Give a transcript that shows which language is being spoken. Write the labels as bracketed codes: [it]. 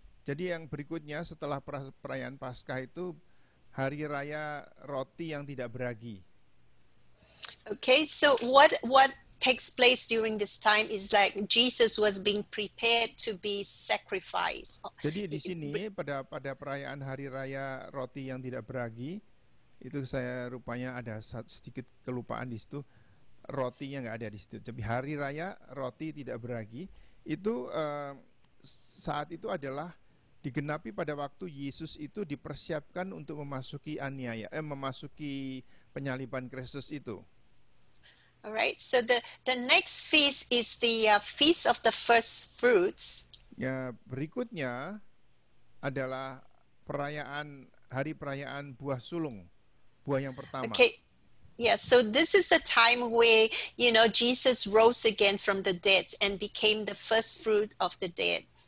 [id] Jadi yang berikutnya setelah perayaan Paskah itu hari raya roti yang tidak beragi. [en] Okay, so what takes place during this time is like Jesus was being prepared to be sacrificed. [id] Jadi di sini pada perayaan hari raya roti yang tidak beragi itu saya rupanya ada sedikit kelupaan di situ. Rotinya nggak ada di situ. Jadi hari raya roti tidak beragi itu saat itu adalah digenapi pada waktu Yesus itu dipersiapkan untuk memasuki memasuki penyaliban Kristus itu. [en] Alright, so the next feast is the Feast of the First Fruits. [id] Ya, berikutnya adalah hari perayaan buah sulung, buah yang pertama. [en] Okay. Yeah, so this is the time where, Jesus rose again from the dead and became the first fruit of the dead.